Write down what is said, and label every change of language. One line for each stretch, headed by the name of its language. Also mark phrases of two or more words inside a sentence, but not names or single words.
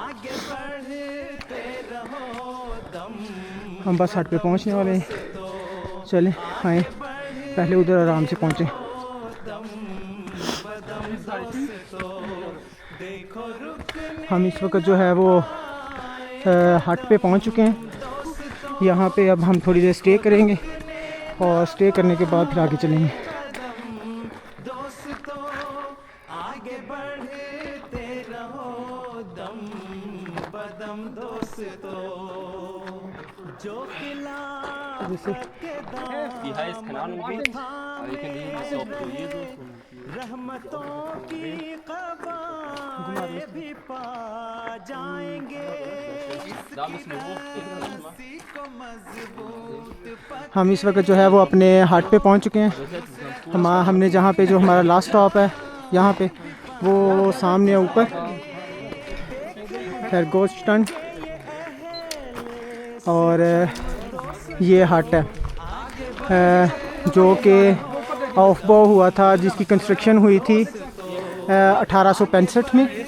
Hindi: हम बस हट पे पहुंचने वाले हैं, चलें आए पहले उधर आराम से पहुँचें। हम इस वक्त जो है वो हट पे पहुंच चुके हैं। यहाँ पे अब हम थोड़ी देर स्टे करेंगे और स्टे करने के बाद फिर आगे चलेंगे।
German: Die heißt, keine Ahnung wie, aber ich kenne die ist auch für Jesus und da müssen wir hoch.
Hindi: हम इस वक्त जो है वो अपने हाट पे पहुंच चुके हैं। हमने जहाँ पे जो हमारा
English: last stop
Hindi: है यहाँ पे, वो सामने ऊपर खरगोशटन, और ये हट है जो कि ऑफबो हुआ था, जिसकी कंस्ट्रक्शन हुई थी 1865 में।